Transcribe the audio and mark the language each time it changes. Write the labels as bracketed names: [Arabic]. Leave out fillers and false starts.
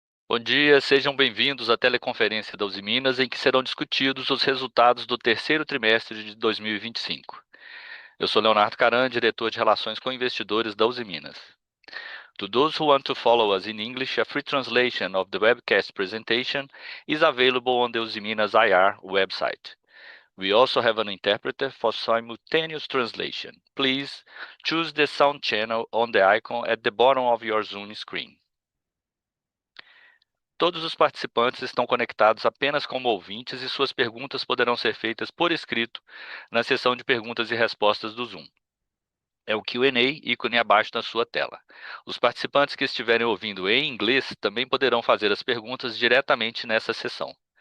[Portuguese] Bom dia, sejam bem-vindos à teleconferência da Uzi Minas, em que serão discutidos os resultados do terceiro trimestre de 2025. Eu sou Leonardo Caran, diretor de Relações com Investidores da Uzi Minas. [English] To those who want to follow us in English, a free translation of the webcast presentation is available on the Uzi Minas IR website. We also have an interpreter for simultaneous translation. Please choose the sound channel on the icon at the bottom of your Zoom screen. [Portuguese] Todos os participantes estão conectados apenas como ouvintes e suas perguntas poderão ser feitas por escrito na seção de perguntas e respostas do Zoom. É o Q&A, ícone abaixo da sua tela. Os participantes que estiverem ouvindo em inglês também poderão fazer as perguntas diretamente nessa seção.